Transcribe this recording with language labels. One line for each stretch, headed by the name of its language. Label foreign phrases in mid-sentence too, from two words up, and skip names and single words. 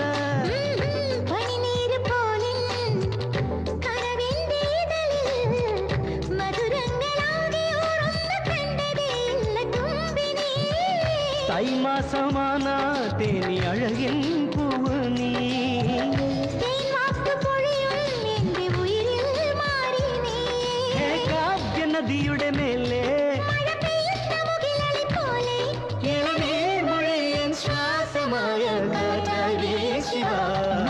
Malayalam: പനിനീര് പോലിൻ കനവിന്റെ ഇതളിൽ മധുരങ്ങളാകെ ഊറുന്ന കണ്ടതേയില്ല തുമ്പിനീ,
Tamil: தை மாசமானா தேனி அழகின் பூவு நீ,
Malayalam: തേൻവാക്ക് പൊഴിയും എന്റെ ഉയിരിൽ മാറി നീ, കാവ്യ നദിയുടെ മേലെ മഴ പെയ്യുന്ന മുകിലളി പോലെ ഇളനീർമൊഴിയൻ ശ്വാസമായ കാറ്റായി വീശിവാ.